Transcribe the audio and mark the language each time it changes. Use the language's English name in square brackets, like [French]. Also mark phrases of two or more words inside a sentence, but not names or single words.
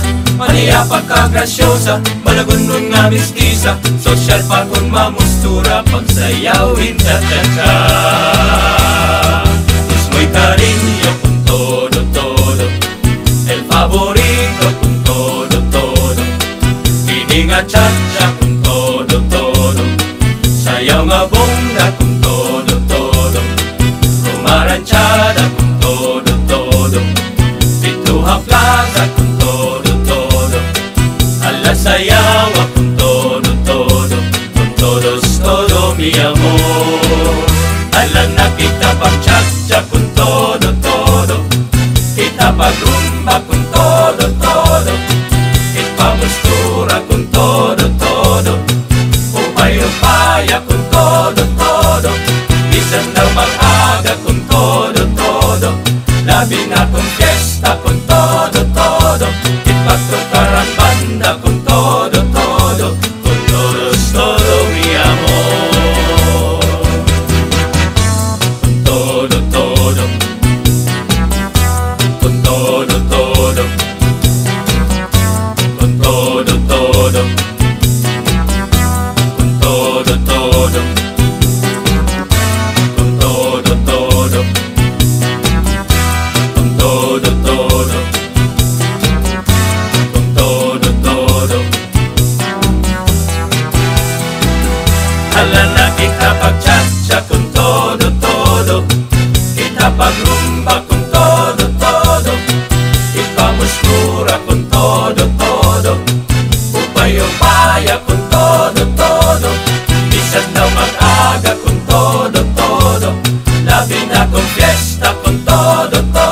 [Hiligaynon] Maniya pagkagrasyosa, malagunon nga mistisa, sosyal pa kung mamustura, pagsayawin cha-cha-cha. [Spanish] Es muy cariño con todo, el favorito con todo, [Hiligaynon] ini nga cha-cha [Spanish] con todo, [Hiligaynon] sayaw nga bongga [Spanish] con todo, [Hiligaynon] rumaranchada [Spanish] con todo, [Hiligaynon] Pituha Plaza [Spanish] con todo, [Hiligaynon] ala sayawa [Spanish] con todo mi amor. [Hiligaynon] Ala na kita pag-cha-cha [Spanish] con todo, [Hiligaynon] kita pag-rumba [Spanish] con todo, [Hiligaynon] ipamustura [Spanish] con todo, [Hiligaynon] upay-upaya [Spanish] con todo, [Hiligaynon] bisan daw mag-aga [Spanish] con todo, [Hiligaynon] labi na [Spanish] con fiesta con todo, [Hiligaynon] ipagtukar ang banda [Spanish] con todo, con todo mi amor. Con todo, con todo, con todo, con todo, con todo, con todo, [Hiligaynon] ala na kita pag-cha-cha con todo, kita pag-rumba [Spanish] con todo, [Hiligaynon] ipamustura [Spanish] con todo, [Hiligaynon] upay-upaya [Spanish] con todo, [Hiligaynon] bisan daw mag-aga [Spanish] con todo, [Hiligaynon] labi na [Spanish] con fiesta con todo,